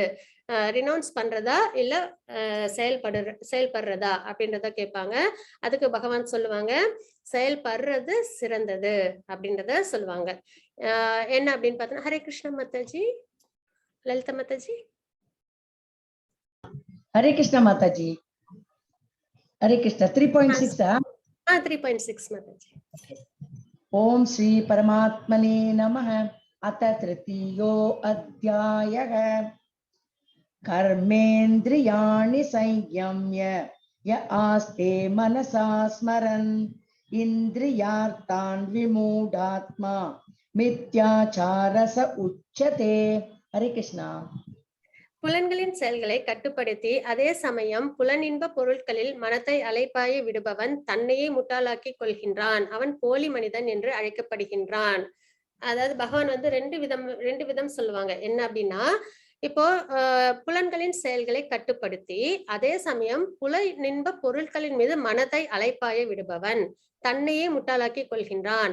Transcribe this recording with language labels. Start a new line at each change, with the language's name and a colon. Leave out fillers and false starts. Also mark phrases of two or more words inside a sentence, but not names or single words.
Tamil: ரினவுன்ஸ் பண்றதா இல்ல செயல்படுறதா அப்படின்றத கேட்பாங்க. அதுக்கு பகவான் சொல்லுவாங்க, செயல்படுறது சிறந்தது அப்படின்றத சொல்லுவாங்க. என்ன அப்படின்னு பார்த்தோன்னா, ஹரே கிருஷ்ண மாதாஜி, லலிதா மாதாஜி. ஹரே கிருஷ்ண மாதாஜி.
Sanskrit: हरे कृष्ण 3.6 3.6 माताजी. ओम श्री परमात्मने नमः। अथ तृतीयो अध्यायः। कर्मेन्द्रियाणि संयम्य य आस्ते मनसा स्मरन् इन्द्रियार्थान् विमूढात्मा मिथ्याचारस उच्यते। हरे कृष्ण.
Tamil: புலன்களின் செயல்களை கட்டுப்படுத்தி அதே சமயம் புலனின்ப பொருட்களில் மனத்தை அலைப்பாய விடுபவன் தன்னையே முட்டாளாக்கி கொள்கின்றான். அவன் போலி மனிதன் என்று அழைக்கப்படுகின்றான். அதாவது பகவான் வந்து ரெண்டு விதம் சொல்லுவாங்க. என்ன அப்படின்னா, இப்போ புலன்களின் செயல்களை கட்டுப்படுத்தி அதே சமயம் புலனின்ப பொருட்களின் மீது மனதை அலைப்பாய விடுபவன் தன்னையே முட்டாளாக்கி கொள்கின்றான்.